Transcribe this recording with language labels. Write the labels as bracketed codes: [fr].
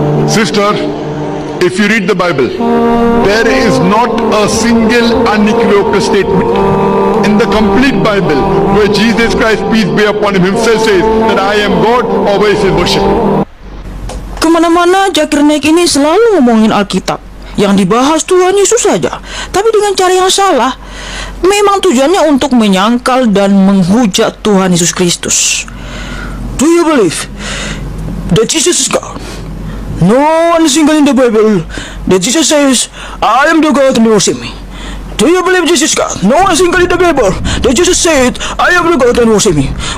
[en] Sister, if you read the Bible, there is not a single unequivocal statement in the complete Bible where Jesus Christ, peace be upon him, himself says that I am God or where he says worship. [id] Kemana-mana Zakir Naik ini selalu ngomongin Alkitab. Yang dibahas Tuhan Yesus saja, tapi dengan cara yang salah. Memang tujuannya untuk menyangkal dan menghujat Tuhan Yesus Kristus. [en] Do you believe that Jesus is God? No one single in the Bible that Jesus says, I am the God and worship me. Do you believe Jesus is God? No one single in the Bible that Jesus said, I am the God and worship me.